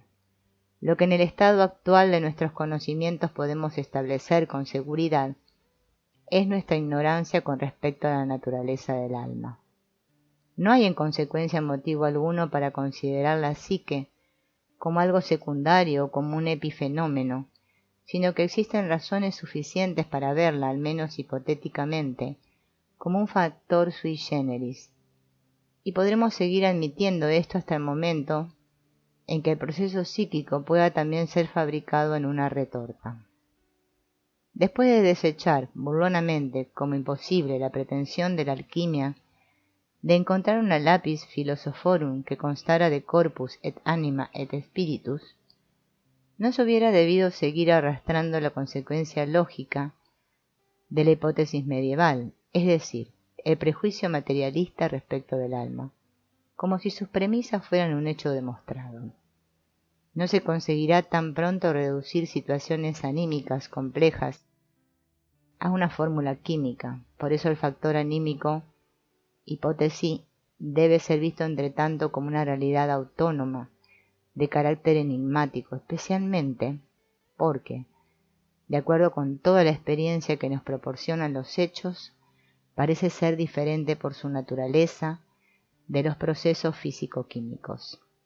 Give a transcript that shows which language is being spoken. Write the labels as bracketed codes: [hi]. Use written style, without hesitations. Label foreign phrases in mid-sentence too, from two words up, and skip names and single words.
[es] Lo que en el estado actual de nuestros conocimientos podemos establecer con seguridad es nuestra ignorancia con respecto a la naturaleza del alma. No hay en consecuencia motivo alguno para considerar la psique como algo secundario o como un epifenómeno, sino que existen razones suficientes para verla, al menos hipotéticamente, como un factor [la] sui generis. [es] Y podremos seguir admitiendo esto hasta el momento en que el proceso psíquico pueda también ser fabricado en una retorta. Después de desechar burlonamente como imposible la pretensión de la alquimia de encontrar una [la] lapis philosophorum [es] que constara de [la] corpus et anima et spiritus, [es] no se hubiera debido seguir arrastrando la consecuencia lógica de la hipótesis medieval, es decir, el prejuicio materialista respecto del alma, como si sus premisas fueran un hecho demostrado. No se conseguirá tan pronto reducir situaciones anímicas complejas a una fórmula química, por eso el factor anímico, hipótesis, debe ser visto entre tanto como una realidad autónoma, de carácter enigmático, especialmente porque, de acuerdo con toda la experiencia que nos proporcionan los hechos, parece ser diferente por su naturaleza de los procesos físico-químicos.